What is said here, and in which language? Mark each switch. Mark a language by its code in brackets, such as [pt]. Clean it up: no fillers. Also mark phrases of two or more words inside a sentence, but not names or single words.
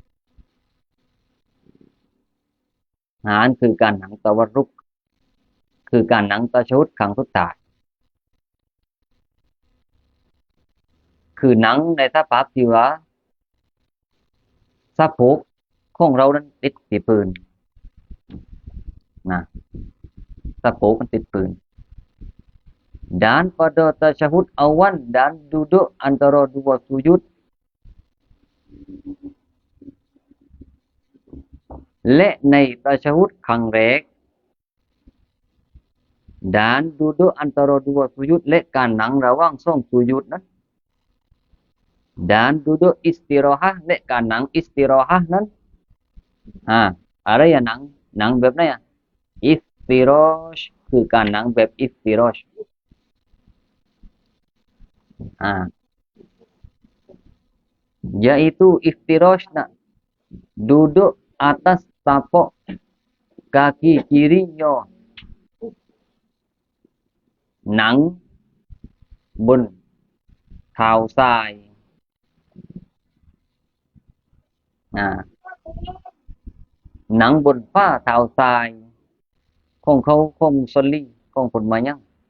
[th] นั่นคือการนั่งตะวัรรุกคือการนั่งตะชะฮุดครั้งสุดท้ายคือนั่งในสภาพที่ว่าสะโพกของเรานั้นติดที่พื้น สะโพกมันติดพื้น [ms] dan pada tasyahud awal dan duduk antara dua sujud [th] และในตะชะฮุดครั้งแรก [ms] dan duduk antara dua sujud [th] และการนั่งระหว่าง2สุญูดนั้น [ms] dan duduk istirahah [th] และการนั่ง istirahah นั้นอะไรนั่งแบบไหนiftirash คือการนั่งแบบ iftirash [ms] yaitu iftirash duduk atas tapak kaki kirinya [th] นั่งบนเท้าซ้าย นั่งบนฝ่าเท้าซ้ายของเขาของมุสลิมของคนมายัง